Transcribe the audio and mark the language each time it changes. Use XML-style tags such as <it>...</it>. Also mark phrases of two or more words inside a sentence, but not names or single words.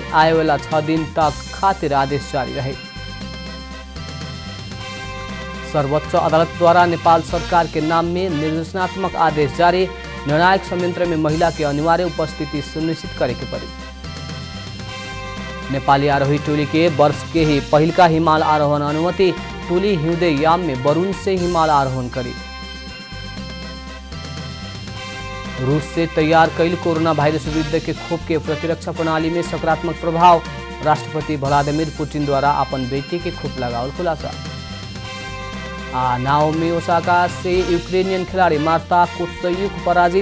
<bho>आए वाला 6 दिन तक खातिर आदेश जारी रहे। सर्वोच्च अदालत द्वारा नेपाल सरकार के नाम में निर्देशनात्मक आदेश जारी। निर्णायक संयंत्र में महिला के अनिवार्य उपस्थिति सुनिश्चित करे के पड़ी। नेपाली आरोही टोली के वर्ष के ही पहिलका हिमाल आरोहण अनुमति। टोली</bho> <ne>हिउँदे याम</ne> <bho>में वरुण से हिमालय आरोहण करी। रूस से तैयार कईल कोरोना वायरस विरुद्ध के खोप के प्रतिरक्षा प्रणाली में सकारात्मक प्रभाव। राष्ट्रपति व्लादिमीर पुतिन द्वारा अपन बेटी के खोप लगावल खुलासा। नाओमी ओसाका से यूक्रेनियन खिलाड़ी मार्ता कुत्सयुक पराजित।</bho>